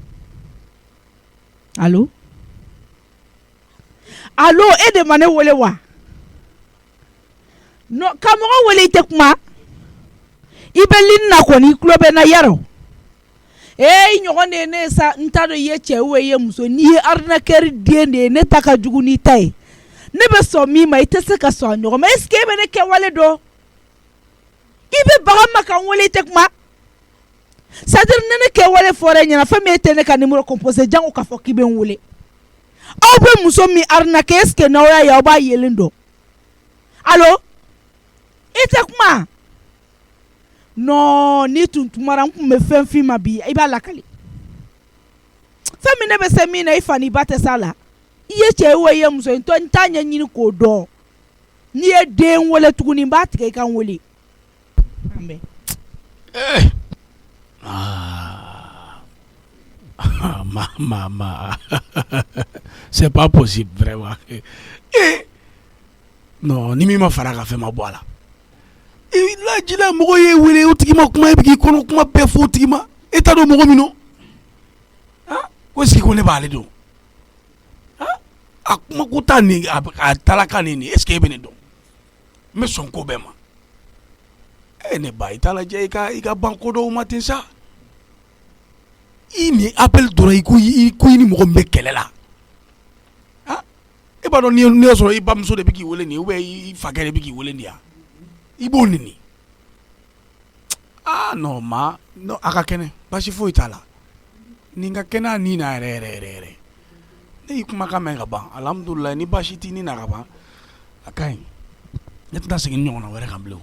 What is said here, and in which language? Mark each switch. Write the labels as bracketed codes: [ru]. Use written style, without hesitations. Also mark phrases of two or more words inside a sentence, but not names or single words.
[bm] allo allo e de ma ne wele wa no ka mɔgɔ wele i tɛ kuma i bɛ lini na kɔni i tulo bɛ na yarɔ i ɲɔgɔn de ye ne sa n t'a dɔn i ye cɛ ou i ye muso n'i ye arnaqueur den de ye ne ta ka jugu n'i ta ye ne bɛ sɔn min ma i tɛ se ka sɔn a ɲɔgɔn ma [fr] est-ce que [bm] e bɛ ne kɛwale dɔn i bɛ bagan ma ka n wele i tɛ kuma c'est-à-dire ne ne kɛwale fɔra e ɲɛna fɛn min e tɛ ne ka numéro composé jango k'a fɔ k'i bɛ n wele aw bɛ muso min arnaquer [fr] est-ce que [bm] n'aw y'a ye aw b'a yelen dɔn allo i tɛ kuma non ni tun tumara n tun bɛ fɛn f'i ma bi i b'a lakali fɛn min ne bɛ se min na i fa n'i ba tɛ s'a la i ye cɛ ou i ye muso n t'a ɲɛɲini k'o dɔn n'i ye den wele tuguni n b'a tigɛ i ka n wele Ma [fr] c'est pas possible vraiment non [bm] ni min ma fara ka fɛn ma bɔ a la lajila mɔgɔ ye wele o tigi ma kuma e bɛ k'i kɔnɔ kuma bɛɛ fɔ o tigi ma e t'a dɔn mɔgɔ min don ko [fr] est-ce que [bm] ko ne b'ale dɔn a kuma ko t'a nin a talakan nin [fr] est-ce que [bm] e bɛ ne dɔn n bɛ sɔn ko bɛɛ ma ne ba i t'a lajɛ i ka ban ko dɔw ma ten sa i ni appel dɔrɔn i ko i ni mɔgɔ min bɛ kɛlɛ la e b'a dɔn n'i y'a sɔrɔ i bamuso de bɛ k'i wele nin [fr] ou bien [bm] i fakɛ de bɛ k'i wele nin ya i b'o nini non ma non a ka kɛnɛ basi foyi t'a la nin ka kɛnɛ a ni na yɛrɛ ne y'i kumakan mɛn ka ban alhamdulilayi ni basi t'i ni na ka ban a ka ɲi ne tɛna segin ɲɔgɔn na wɛrɛ kan bilen.